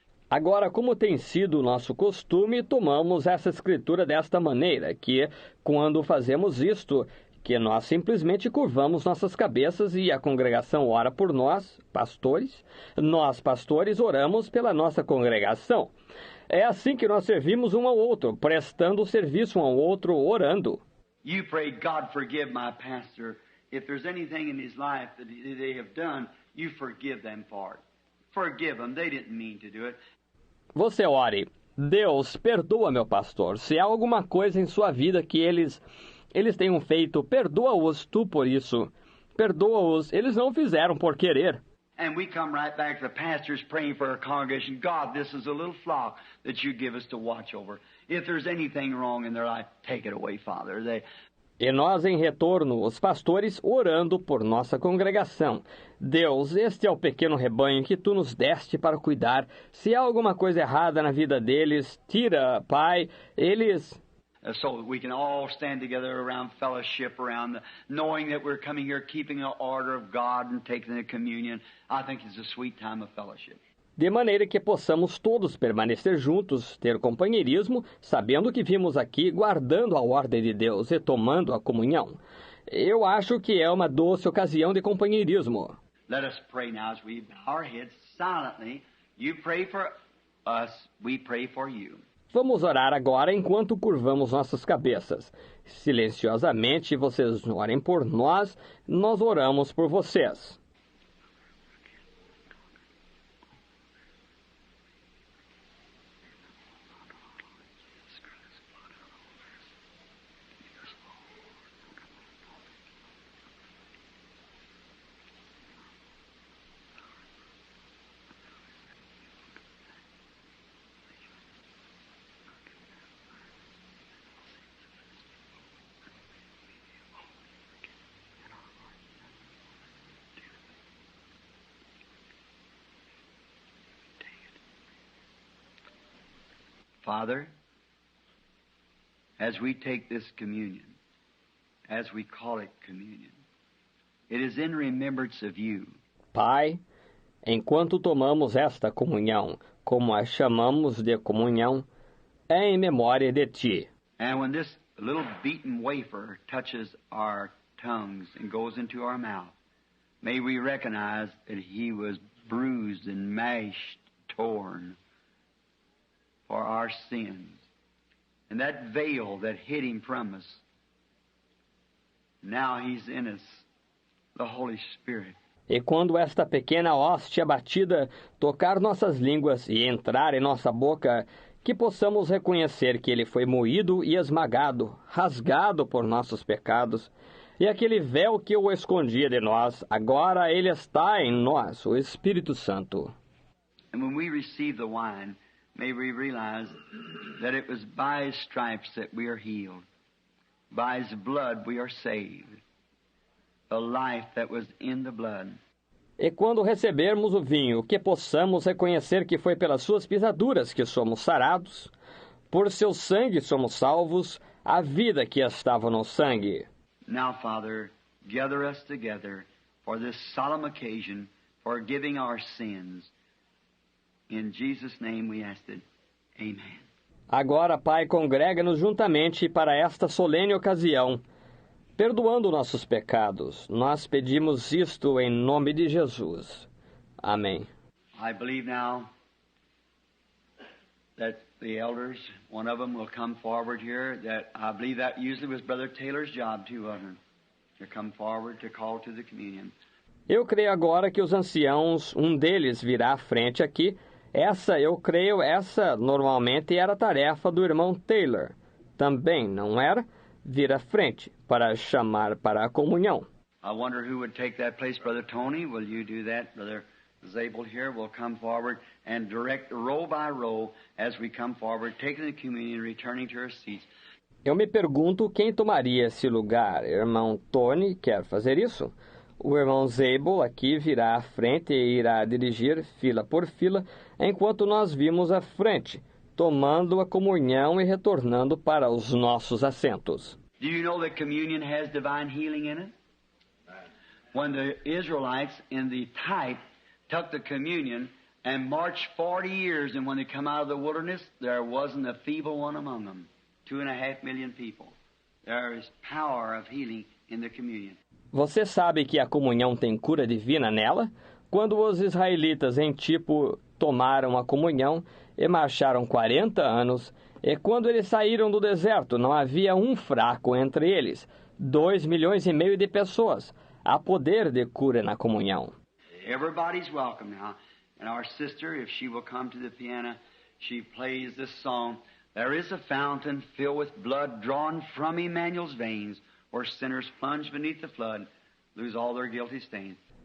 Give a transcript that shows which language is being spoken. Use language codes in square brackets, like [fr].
[pt] Agora, como tem sido o nosso costume, tomamos essa escritura desta maneira, que quando fazemos isto, que nós simplesmente curvamos nossas cabeças e a congregação ora por nós, pastores. Nós, pastores, oramos pela nossa congregação. É assim que nós servimos um ao outro, prestando serviço um ao outro, orando. [en] You pray, God forgive my pastor. If there's anything in his life that they have done, you forgive them for it. Forgive them. They didn't mean to do it. [pt] Você ore, Deus, perdoa meu pastor. Se há alguma coisa em sua vida que eles tenham feito, perdoa-os tu por isso. Perdoa-os, eles não fizeram por querer. [en] And we come right back to the pastors praying for our congregation. God, this is a little flock that you give us to watch over. If there's anything wrong in their life, take it away, Father. [pt] E nós, em retorno, os pastores orando por nossa congregação. Deus, este é o pequeno rebanho que tu nos deste para cuidar. Se há alguma coisa errada na vida deles, tira, Pai, eles... [en] So we can all stand together around fellowship, knowing that we're coming here, keeping the order of God and taking the communion. I think it's a sweet time of fellowship. [pt] De maneira que possamos todos permanecer juntos, ter companheirismo, sabendo que vimos aqui, guardando a ordem de Deus e tomando a comunhão. Eu acho que é uma doce ocasião de companheirismo. [en] Let us pray now as we bow our heads silently. You pray for us, we pray for you. [pt] Vamos orar agora enquanto curvamos nossas cabeças. Silenciosamente, vocês orem por nós, nós oramos por vocês. [en] Father, as we take this communion, as we call it communion, it is in remembrance of you. [pt] Pai, enquanto tomamos esta comunhão, como a chamamos de comunhão, é em memória de Ti. [en] And when this little beaten wafer touches our tongues and goes into our mouth, may we recognize that He was bruised and mashed, torn for our sins. And that veil that hid Him from us, now He's in us, the Holy Spirit. [pt] E quando esta pequena hóstia batida tocar nossas línguas e entrar em nossa boca, que possamos reconhecer que Ele foi moído e esmagado, rasgado por nossos pecados, e aquele véu que o escondia de nós, agora Ele está em nós, o Espírito Santo. [en] And when we receive the wine, may we realize that it was by His stripes that we are healed. By His blood we are saved. The life that was in the blood. [pt] E quando recebermos o vinho, que possamos reconhecer que foi pelas suas pisaduras que somos sarados, por seu sangue somos salvos, a vida que estava no sangue. [en] Now, Father, gather us together for this solemn occasion, forgiving our sins. In Jesus' name we ask it. Amen. [pt] Agora, Pai, congrega-nos juntamente para esta solene ocasião, perdoando nossos pecados. Nós pedimos isto em nome de Jesus. Amém. [en] I believe now that the elders, one of them will come forward here, that I believe that usually was Brother Taylor's job too, wasn't it? To come forward to call to the communion. [pt] Eu creio agora que os anciãos, um deles virá à frente aqui. Essa normalmente era a tarefa do irmão Taylor. Também, não era? Vir à frente para chamar para a comunhão. [en] I wonder who would take that place. Brother Tony, will you do that? Brother Zabel here will come forward and direct row by row as we come forward, taking the communion, returning to our seats. [pt] Eu me pergunto quem tomaria esse lugar. Irmão Tony quer fazer isso? O irmão Zabel aqui virá à frente e irá dirigir fila por fila, enquanto nós vimos à frente, tomando a comunhão e retornando para os nossos assentos. [en] Do you know that communion has divine healing in it? When the Israelites in the type took the communion and marched 40 years, and when they come out of the wilderness, there wasn't a feeble one among them. 2.5 million people. There is power of healing in the communion. [pt] Você sabe que a comunhão tem cura divina nela? Quando os israelitas em tipo tomaram a comunhão e marcharam 40 anos, e quando eles saíram do deserto, não havia um fraco entre eles, 2,5 milhões de pessoas. Há poder de cura na comunhão. [en] Everybody's welcome now. And our sister, if she will come to the piano, she plays this song. There is a fountain filled with blood drawn from Emmanuel's veins, where sinners plunge beneath the flood, lose all their guilty stains.